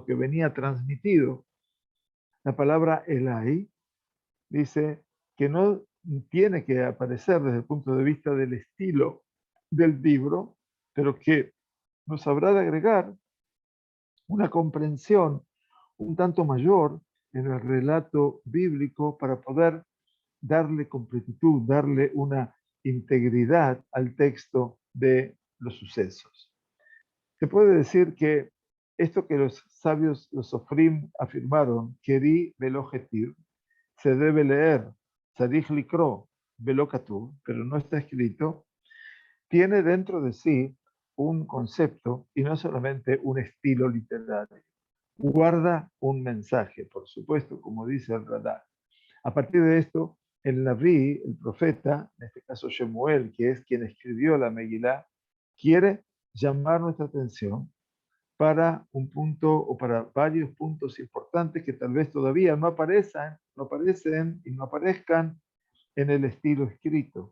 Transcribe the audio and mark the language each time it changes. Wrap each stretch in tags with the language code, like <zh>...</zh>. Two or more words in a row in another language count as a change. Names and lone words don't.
<es>que venía transmitido, la palabra Elai, dice que no tiene que aparecer desde el punto de vista del estilo del libro, pero que nos habrá de agregar una comprensión un tanto mayor en el relato bíblico para poder darle completitud, darle una integridad al texto de los sucesos. Se puede decir que esto que los sabios, los sofrim, afirmaron,</es> <he>קרי ולא כתיב,</he> <es>se debe leer,</es> <he>צריך לקרות ולא כתוב,</he> <es>pero no está escrito, tiene dentro de sí un concepto y no solamente un estilo literario. Guarda un mensaje, por supuesto, como dice el Radar. A partir de esto, el Naví, el profeta, en este caso Shemuel, que es quien escribió la Megilá, quiere llamar nuestra atención para un punto o para varios puntos importantes que tal vez todavía no aparecen y no aparezcan en el estilo escrito.</es>